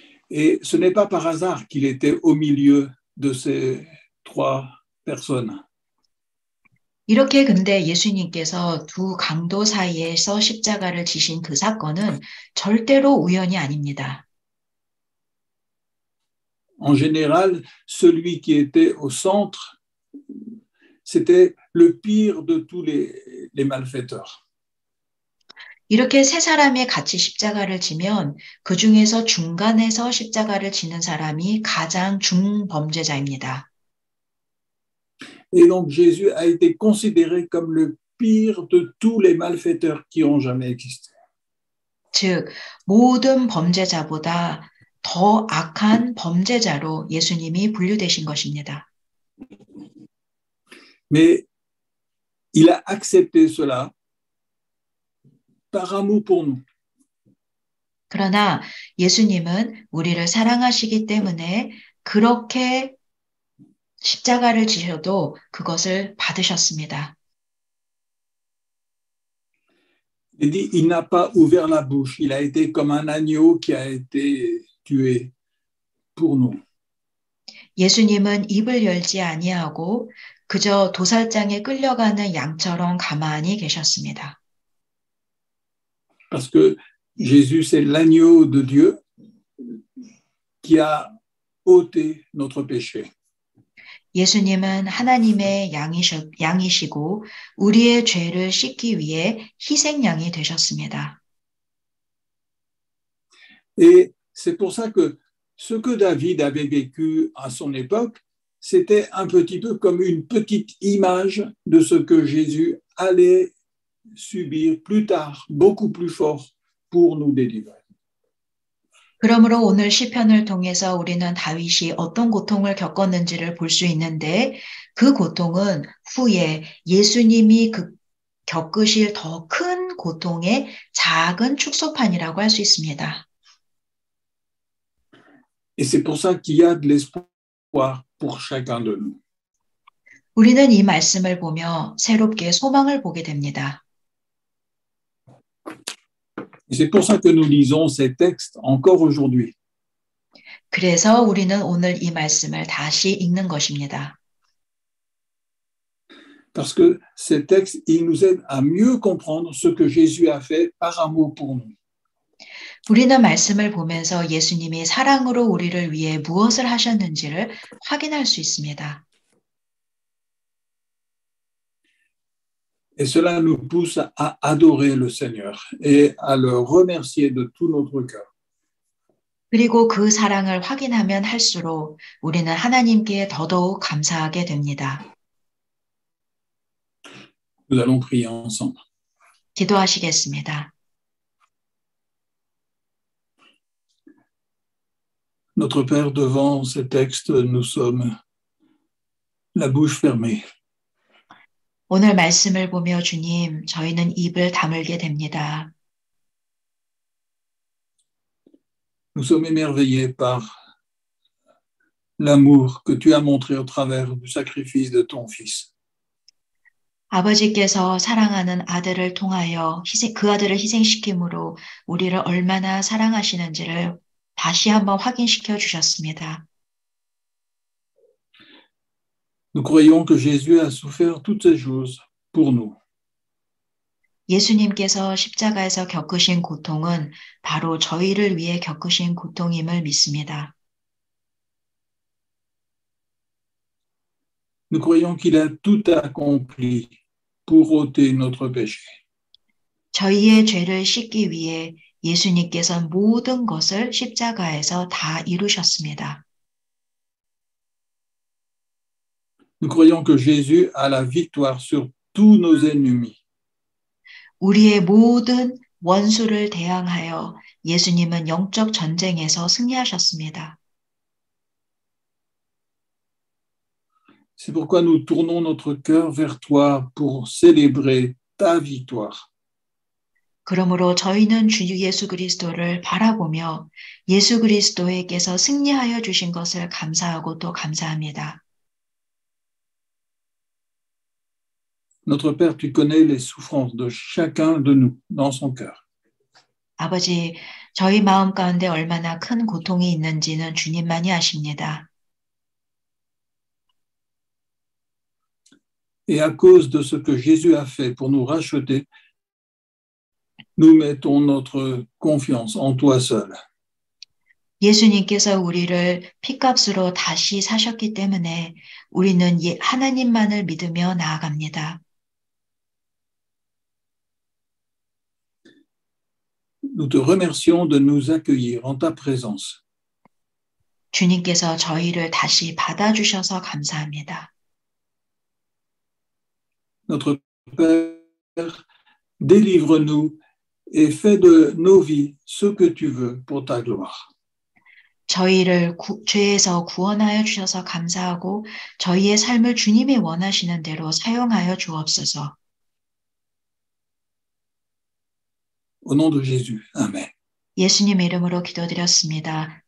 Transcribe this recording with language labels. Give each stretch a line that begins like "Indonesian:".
French: Et ce n'est pas par hasard qu'il était au milieu de ces trois personnes.
Korean: 이렇게 근데 예수님께서 두 강도 사이에서 십자가를 지신 그 사건은 절대로 우연이 아닙니다.
French: En général, celui qui était au centre, c'était le pire de tous les malfaiteurs.
Korean: 이렇게 세 사람이 같이 십자가를 지면 그 중에서 중간에서 십자가를 지는 사람이 가장 중범죄자입니다.
French: Et donc Jésus a été considéré comme le pire de tous les malfaiteurs qui ont jamais existé.
Korean: 즉, 모든 범죄자보다 더 악한 범죄자로 예수님이 분류되신 것입니다.
French: Mais il a accepté cela par amour pour nous.
Korean: 그러나 예수님은 우리를 사랑하시기 때문에 그렇게 십자가를 지셔도 그것을 받으셨습니다.
French: Il dit, il n'a pas ouvert la bouche, il a été comme un agneau qui a été tué pour nous.
Korean: 예수님은 입을 열지 아니하고 그저 도살장에 끌려가는 양처럼 가만히 계셨습니다.
French: Parce que Jésus, c'est l'agneau de Dieu qui a ôté notre péché.
Korean: 예수님은 하나님의 양이시고 우리의 죄를 씻기 위해 희생양이 되셨습니다.
French: Et c'est pour ça que ce que David avait vécu à son époque, c'était un petit peu comme une petite image de ce que Jésus allait subir plus tard, beaucoup plus fort, pour nous délivrer.
Korean: 그러므로 오늘 시편을 통해서 우리는 다윗이 어떤 고통을 겪었는지를 볼 수 있는데 그 고통은 후에 예수님이 겪으실 더 큰 고통의 작은 축소판이라고 할 수 있습니다.
French: Et c'est pour ça qu'il y a de l'espoir pour chacun de nous.
Korean: 우리는 이 말씀을 보며 새롭게 소망을 보게 됩니다.
French: Et c'est pour ça que nous lisons ces textes encore aujourd'hui.
Korean: 그래서 우리는 오늘 이 말씀을 다시 읽는 것입니다.
French: Parce que ces textes, ils nous aident à mieux comprendre ce que Jésus a fait par amour pour nous.
Korean: 우리는 말씀을 보면서 예수님이 사랑으로 우리를 위해 무엇을 하셨는지를 확인할 수 있습니다.
French: Et cela nous pousse à adorer le Seigneur et à le remercier de tout notre cœur.
Korean: 그리고 그 사랑을 확인하면 할수록 우리는 하나님께 더더욱 감사하게 됩니다.
French: Nous allons prier ensemble.
Korean: 기도하시겠습니다.
French: Notre Père, devant ces textes, nous sommes la bouche fermée.
Korean: 오늘 말씀을 보며 주님, 저희는 입을 다물게 됩니다.
French: Nous sommes émerveillés par l'amour que tu as montré au travers du sacrifice de ton Fils.
Korean: 아버지께서 사랑하는 아들을 통하여 그 아들을 희생시킴으로 우리를 얼마나 사랑하시는지를 다시 한번 확인시켜 주셨습니다.
French: Nous croyons que Jésus a souffert toutes ces choses pour nous.
Korean: 예수님께서 십자가에서 겪으신 고통은 바로 저희를 위해 겪으신 고통임을 믿습니다.
French: Nous croyons qu'il a tout accompli pour ôter notre péché.
Korean: 저희의 죄를 씻기 위해 예수님께서 모든 것을 십자가에서 다 이루셨습니다.
French: Nous croyons que Jésus a la victoire sur tous nos ennemis.
Korean: 우리의 모든 원수를 대항하여 예수님은 영적 전쟁에서 승리하셨습니다.
French: C'est pourquoi nous tournons notre cœur vers toi pour célébrer ta victoire.
Korean: 그러므로 저희는 주 예수 그리스도를 바라보며 예수 그리스도에게서 승리하여 주신 것을 감사하고 또 감사합니다.
French: Notre Père, tu connais les souffrances de chacun de nous dans son cœur.
Korean: 아버지, 저희 마음 가운데 얼마나 큰 고통이 있는지는 주님만이 아십니다.
French: Et à cause de ce que Jésus a fait pour nous racheter, nous mettons notre confiance en toi seul.
Korean: 예수님께서 우리를 핏값으로 다시 사셨기 때문에 우리는 하나님만을 믿으며 나아갑니다.
French: Nous te remercions de nous accueillir en ta présence.
Korean: 주님께서 저희를 다시 받아주셔서 감사합니다.
French: Notre Père, délivre-nous et fais de nos vies ce que tu veux pour ta gloire.
Korean: 저희를 죄에서 구원하여 주셔서 감사하고 저희의 삶을 주님이 원하시는 대로 사용하여 주옵소서.
French: Au nom de Jésus. Amen.
Korean: 예수님 이름으로 기도드렸습니다.